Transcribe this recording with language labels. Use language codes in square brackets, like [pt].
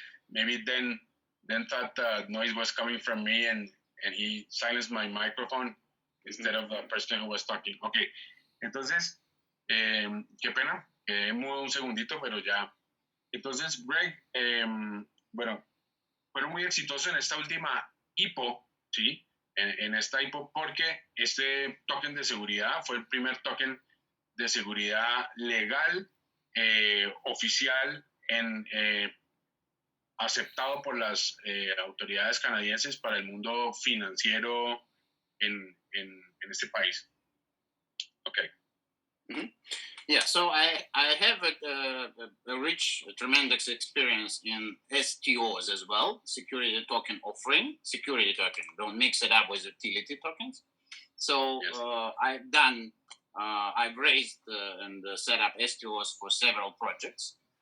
[en] Maybe then thought the noise was coming from me and he silenced my microphone instead of the person who was talking. Okay. [es] Entonces, qué pena. Mudo un segundito, pero ya. Entonces, Greg, bueno, fueron muy exitosos en esta última IPO, ¿sí? En esta IPO, porque este token de seguridad fue el primer token de seguridad legal, oficial, aceptado por las autoridades canadienses para el mundo financiero en este país. [en] Okay. Mm-hmm. Yeah, so I have a rich, tremendous experience in STOs as well, security token offering, security token. Don't mix it up with utility tokens. So yes. I've raised and set up STOs for several projects.